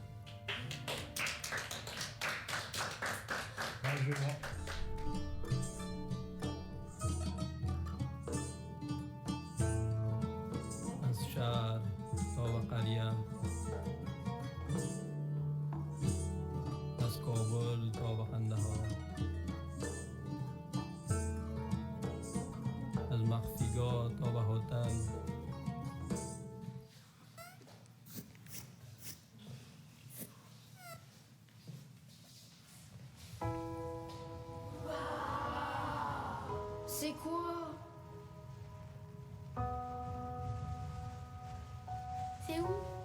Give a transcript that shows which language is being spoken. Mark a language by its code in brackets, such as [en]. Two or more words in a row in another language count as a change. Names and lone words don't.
[fr] Largement. [fa] از شهر تا به قریه، از کابل تا به قندهار، از مخفیگاه تا به هتل. [fr] C'est quoi? C'est où?